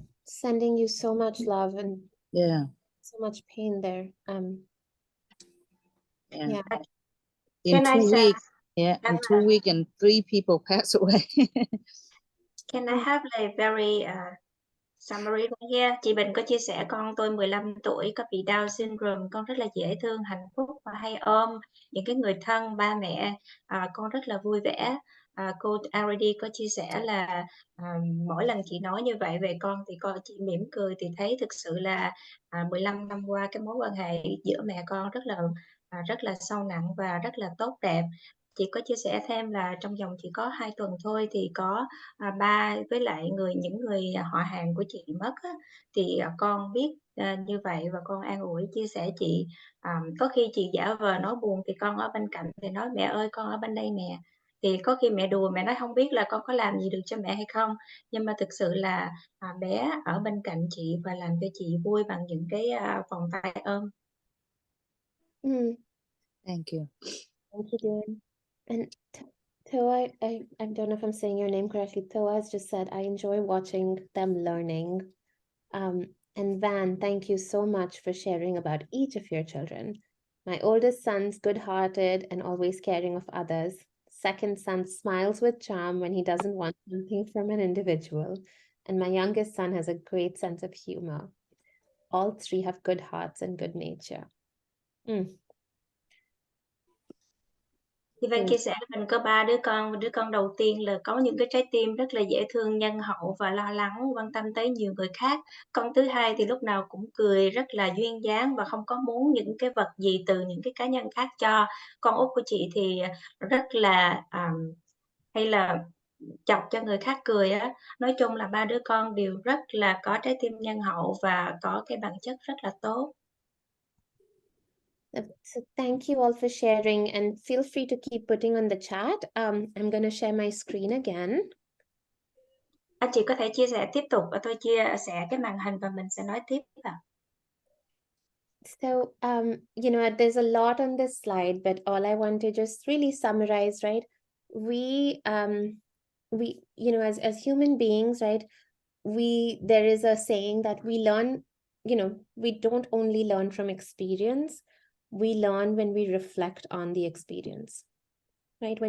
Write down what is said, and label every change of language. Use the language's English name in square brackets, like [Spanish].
[English] Sending you so much love and Yeah, so much pain there. yeah. Can I say? In 2 weeks, and 3 people pass away. Can I have a very summary here? [Vietnamese] Chị Bình có chia sẻ con tôi 15 tuổi có bị Down syndrome, con rất là dễ thương, hạnh phúc và hay ôm những cái người thân, ba mẹ, con rất là vui vẻ. Cô Aditi có chia sẻ là mỗi lần chị nói như vậy về con thì chị mỉm cười, thì thấy thực sự là 15 năm qua cái mối quan hệ giữa mẹ con rất là sâu nặng và rất là tốt đẹp. Chị có chia sẻ thêm là trong vòng chỉ có 2 tuần thôi thì có, ba với lại những người họ hàng của chị mất á, thì, con biết, như vậy và con an ủi, chia sẻ chị. Có khi chị giả vờ nói buồn thì con ở bên cạnh thì nói: "Mẹ ơi, con ở bên đây nè." Thì có khi mẹ đùa, mẹ nói: "Hông biết là con có làm gì được cho mẹ hay không?" Nhưng mà thực sự là, bé ở bên cạnh chị và làm cho chị vui bằng những cái, vòng tay ôm. [English] Thank you. Thank you, dear. And Toa, I don't know if I'm saying your name correctly. Toa has just said, I enjoy watching them learning. And Van, thank you so much for sharing about each of your children. My oldest son's good-hearted and always caring of others. Second son smiles with charm when he doesn't want something from an individual. And my youngest son has a great sense of humor. All three have good hearts and good nature. [Vietnamese] Chị Vân chia sẻ mình có 3 đứa con, và đứa con đầu tiên là có những cái trái tim rất là dễ thương, nhân hậu và lo lắng, quan tâm tới nhiều người khác. Con thứ hai thì lúc nào cũng cười rất là duyên dáng và không có muốn những cái vật gì từ những cái cá nhân khác cho. Con út của chị thì, rất là, hay là chọc cho người khác cười á. Nói chung là 3 đứa con đều rất là có trái tim nhân hậu và có cái bản chất rất là tốt. [English] So thank you all for sharing, and feel free to keep putting on the chat. I'm going to share my screen again. [Vietnamese] Anh chị có thể chia sẻ tiếp tục và tôi chia sẻ cái màn hình và mình sẽ nói tiếp ạ. [English] So, there's a lot on this slide, but all I want to just really summarize, right? We, as human beings, right? There is a saying that we learn, we don't only learn from experience, we learn when we reflect on the experience, right?